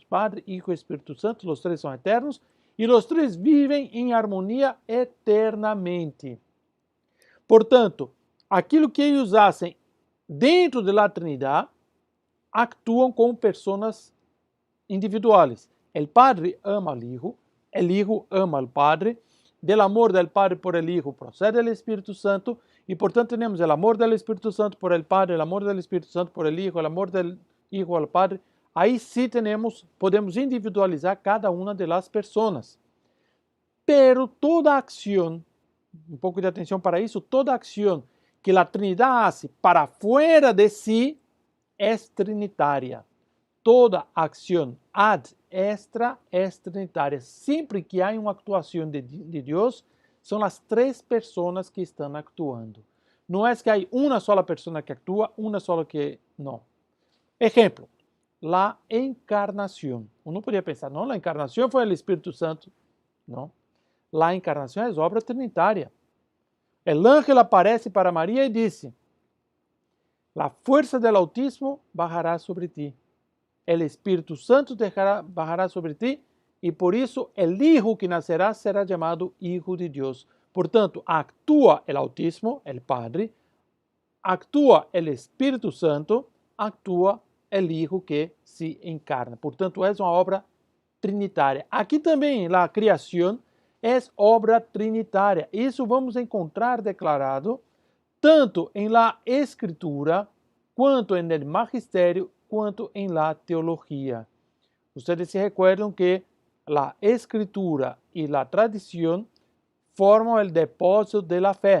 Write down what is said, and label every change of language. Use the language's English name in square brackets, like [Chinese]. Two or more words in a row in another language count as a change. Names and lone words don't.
[Portuguese] Padre, Hijo e Espírito Santo, os três são eternos. E os três vivem em harmonia eternamente. Portanto, aquilo que eles fazem dentro da Trinidade, actuam como pessoas individuais. O Padre ama o Hijo ama o Padre, [Spanish] del amor del Padre por el Hijo procede el Espíritu Santo, y por tanto tenemos el amor del Espíritu Santo por el Padre, el amor del Espíritu Santo por el Hijo, el amor del Hijo al Padre. Aí sí podemos individualizar cada uma de las personas. Pero toda acción, [Portuguese] um pouco de atenção para isso, [Spanish] toda acción que a Trinidad hace para fuera de sí es trinitária. Toda acción ad extra es trinitária. [Portuguese] Sempre que há uma actuação de Deus, são as três pessoas que estão actuando. Não é que há uma só pessoa que atua, uma só que não. Exemplo, a encarnação. Uno poderia pensar, não, a encarnação foi o Espírito Santo. Não. A encarnação é obra trinitária. [Spanish] El ángel aparece para Maria [Portuguese] e disse: [Spanish] La fuerza del autismo bajará sobre ti. El Espíritu Santo bajará sobre ti, [Portuguese] e por isso [Spanish] el Hijo que nacerá será [Portuguese] chamado Hijo de Deus. Portanto, [Spanish] actúa el autismo, el Padre, actúa el Espíritu Santo, actúa el Hijo que se encarna. [Portuguese] Portanto, é uma obra trinitária. Aqui também, a criação é obra trinitária. Isso vamos encontrar declarado tanto em la Escritura, quanto em el Magistério, quanto em la teologia. Vocês se recordam que a Escritura e a tradição formam o depósito de la fé.